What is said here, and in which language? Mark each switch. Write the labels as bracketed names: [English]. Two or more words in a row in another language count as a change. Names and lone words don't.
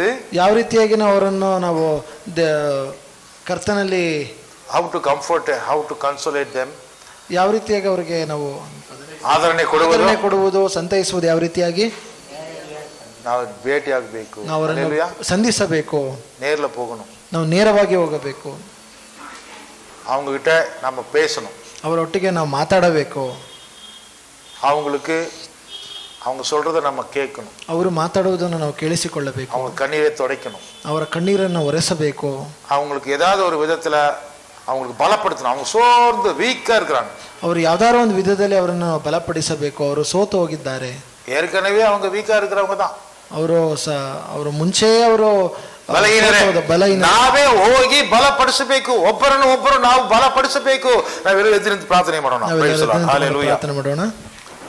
[Kannada] ಯಾವ ರೀತಿಯಾಗಿ ಅವರನ್ನು ನಾವು ಕರ್ತನಲ್ಲಿ [English] how to comfort, how to console them, [Kannada] ಯಾವ ರೀತಿಯಾಗಿ ಅವರಿಗೆ ನಾವು ಆದರಣೆ ಕೊಡುವುದು, ಸಂತೈಸುವುದು, ಯಾವ ರೀತಿಯಾಗಿ ನಾವು ಭೇಟಿ ಆಗಬೇಕು, ನಾವು ಅವರನ್ನು ಸಂಧಿಸಬೇಕು, [Tamil] நேர்ல போகணும், [Kannada] ನಾವು ನೇರವಾಗಿ ಹೋಗಬೇಕು, [Tamil] அவங்க கிட்ட நம்ம பேசணும், [Kannada] ಅವರೊಟ್ಟಿಗೆ ನಾವು ಮಾತಾಡಬೇಕು, [Tamil] அவங்களுக்கு அவங்க சொல்றதை நம்ம கேட்கணும், [Kannada] ಅವರು ಮಾತಾಡುವುದನ್ನು ನಾವು ಕೇಳಿಸಿಕೊಳ್ಳಬೇಕು, [Tamil] அவங்க கண்ணீரை துடைக்கணும், [Kannada] ಅವರ ಕಣ್ಣೀರನ್ನು ಒರೆಸಬೇಕು, [Tamil] அவங்களுக்கு ஏதாவது ஒரு விதத்துல அவங்களுக்கு பலப்படுத்தணும். அவங்க சோர்ந்து வீக்கா இருக்கிறாங்க, [Kannada] ಅವರು ಯಾವ್ದಾರೋ ಒಂದು ವಿಧದಲ್ಲಿ ಅವರನ್ನು ಬಲಪಡಿಸಬೇಕು. ಅವರು ಸೋತು ಹೋಗಿದ್ದಾರೆ, [Tamil] ஏற்கனவே அவங்க வீக்கா இருக்கிறவங்க தான். [Kannada] ಅವರು ಮುಂಚೆ ಅವರು ಬಲಹೀನ, ನಾವೇ ಹೋಗಿ ಬಲಪಡಿಸಬೇಕು, ಒಬ್ಬರನ್ನು ಒಬ್ಬರು ನಾವು ಬಲಪಡಿಸಬೇಕು. ನಾವೆಲ್ಲರೂ ಎದ್ದು ನಿಂತು ಪ್ರಾರ್ಥನೆ ಮಾಡೋಣ. ಪ್ರಾರ್ಥನೆ ಮಾಡೋಣ.